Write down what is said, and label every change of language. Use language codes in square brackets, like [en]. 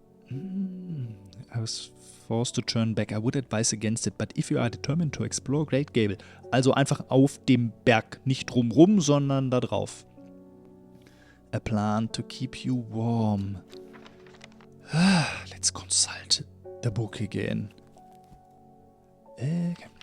[en] I was forced to turn back. I would advise against it, but if you are determined to explore Great Gable. [de] Also einfach auf dem Berg. Nicht drumrum, sondern da drauf. [en] A plant to keep you warm. Let's consult the book again. Okay.